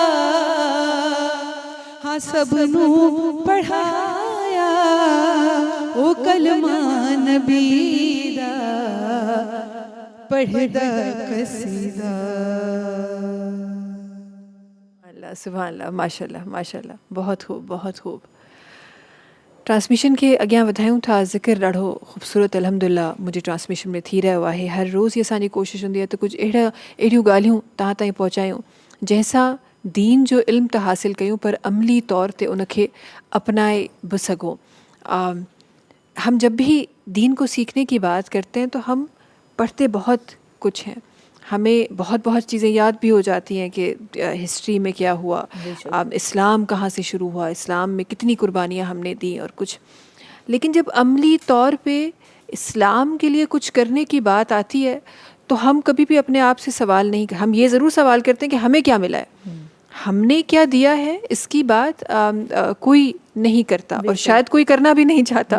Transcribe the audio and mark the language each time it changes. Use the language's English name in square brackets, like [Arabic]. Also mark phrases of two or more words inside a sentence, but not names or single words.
[Punjabi] ہاں سب نو پڑھایا او کلمہ نبی دا پڑھدا قصیدہ. [Arabic] اللہ سبحان اللہ ماشاء اللہ ماشاء اللہ [Urdu] بہت خوب بہت خوب. [Sindhi] ٹرانسمیشن کے اگیاں ودھائیوں تھا ذکر ॾाढो ख़ूबसूरत अलहमदुल्ला मुंहिंजी ट्रांसमिशन में थी रहियो आहे. हर रोज़ ही असांजी कोशिशि हूंदी आहे त कुझु अहिड़ियूं ॻाल्हियूं तव्हां ताईं पहुचायूं जंहिंसां दीन जो इल्म त हासिल कयूं पर अमली तौर ते उनखे अपनाए बि सघूं. [Urdu] ہم جب بھی دین کو سیکھنے کی بات کرتے ہیں تو ہم پڑھتے بہت کچھ ہیں، ہمیں بہت بہت چیزیں یاد بھی ہو جاتی ہیں کہ ہسٹری میں کیا ہوا، اسلام کہاں سے شروع ہوا، اسلام میں کتنی قربانیاں ہم نے دی اور کچھ. لیکن جب عملی طور پہ اسلام کے لیے کچھ کرنے کی بات آتی ہے تو ہم کبھی بھی اپنے آپ سے سوال نہیں، ہم یہ ضرور سوال کرتے ہیں کہ ہمیں کیا ملا ہے، ہم نے کیا دیا ہے، اس کی بات کوئی نہیں کرتا اور شاید کوئی کرنا بھی نہیں چاہتا.